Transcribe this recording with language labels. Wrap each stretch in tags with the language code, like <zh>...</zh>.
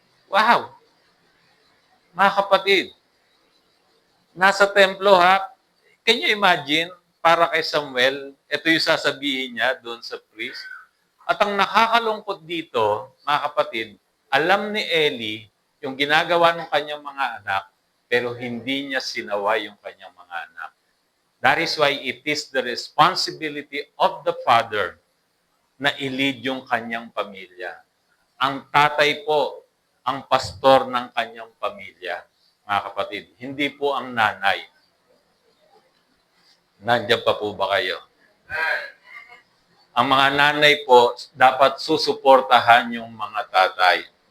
<tl>Wow! Mga kapatid, nasa templo ha,</tl> <en>can you imagine,</en> <tl>para kay Samuel, ito yung sasabihin niya doon sa priest. At ang nakakalungkot dito, mga kapatid, alam ni Eli yung ginagawa ng kanyang mga anak, pero hindi niya sinawa yung kanyang mga anak.</tl> <en>That is why it is the responsibility of the father</en> <tl>na i-lead yung kanyang pamilya. Ang tatay po, ang pastor ng kanyang pamilya, mga kapatid. Hindi po ang nanay. Nandiyan pa po ba kayo? Ang mga nanay po, dapat susuportahan yung mga tatay.</tl>